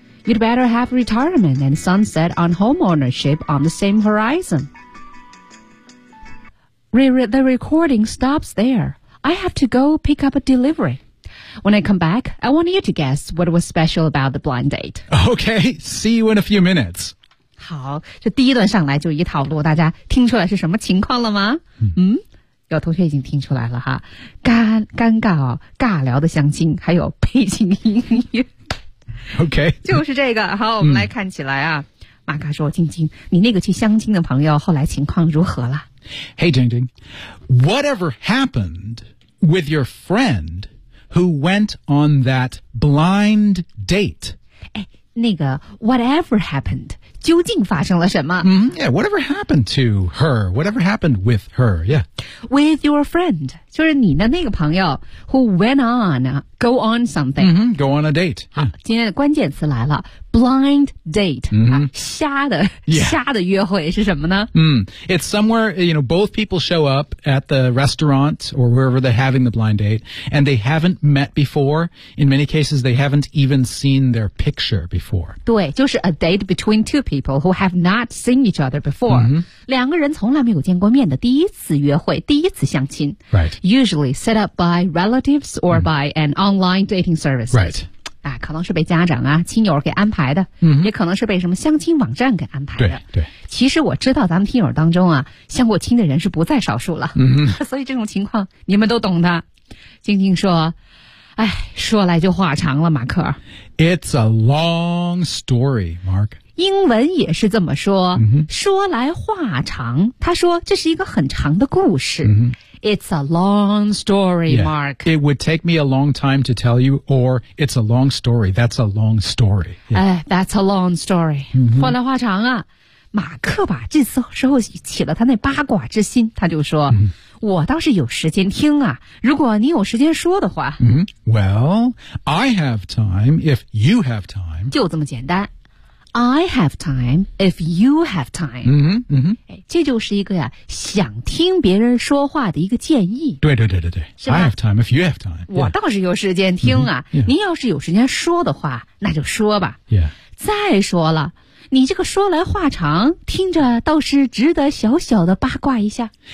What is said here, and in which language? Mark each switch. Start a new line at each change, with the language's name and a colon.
English: You'd better have retirement and sunset on home ownership on the same horizon. The recording stops there. I have to go pick up a delivery. When I come back, I want you to guess what was special about the blind date. Okay, see you in a few minutes.
Chinese: 好，这第一段上来就一套路，大家听出来是什么情况了吗？有同学已经听出来了哈，尴尬尬聊的相亲，还有背景音乐。
English: OK，
Chinese: 就是这个。好，我们来看起来啊，马卡说：“晶晶，你那个去相亲的朋友后来情况如何了
English: ？”Hey， 晶晶 ，Whatever happened with your friend who went on that blind date？
Chinese: 哎，那个
English: Whatever happened。
Chinese: 究竟发生了什么、
English: Yeah, whatever happened to her? Whatever happened with her? Yeah. With your friend,
Chinese: 就是你的那个朋友
English: who went on, go on something.、 Mm-hmm, go on a date.
Chinese: 好、今天的关键词来了 blind date,、 mm-hmm. 瞎的、 yeah. 瞎的约会是什么呢、
English: It's somewhere, you know, both people show up at the restaurant or wherever they're having the blind date and they haven't met before. In many cases, they haven't even seen their picture before.
Chinese: 对，就是
English: a date between two people who have not seen each other before.、 Mm-hmm.
Chinese: 两个人从来没有见过面的第一次约会，第一次相亲。
English: Right. Usually set up by relatives or、mm-hmm. by an online dating service. Right.
Chinese: 可能是被家长啊亲友给安排的、 mm-hmm. 也可能是被什么相亲网站给安排的。对对，其实我知道咱们听友当中啊相过亲的人是不在少数了、 mm-hmm. 所以这种情况你们都懂的。晶晶说，哎，说来就话长了，马克。
English: It's a long story, Mark.
Chinese: 英文也是这么说、 mm-hmm. 说来话长，他说这是一个很长的故事、 mm-hmm.
English: It's a long story, yeah, Mark. It would take me a long time to tell you, or it's a long story. That's a long story. Yeah. That's a long story.、 Mm-hmm.
Chinese: 话来话长啊，马克吧，这次时候起了他那八卦之心，他就说、 mm-hmm. 我倒是有时间听啊，如果你有时间说的话、 mm-hmm.
English: Well, I have time if you have time.
Chinese: 就这么简单。
English: I have time if you have time. 嗯嗯，
Chinese: 这就是一个呀，想听别人说话的一个建议。对对对对对，是吧
English: ？I have time if you have time.
Chinese: 我倒是有时间听啊。 Mm-hmm. Yeah. 您要是有时间说的话，那就说吧。 Yeah. 再说了，你这个说来话长，听着倒是值得小小的八卦一下。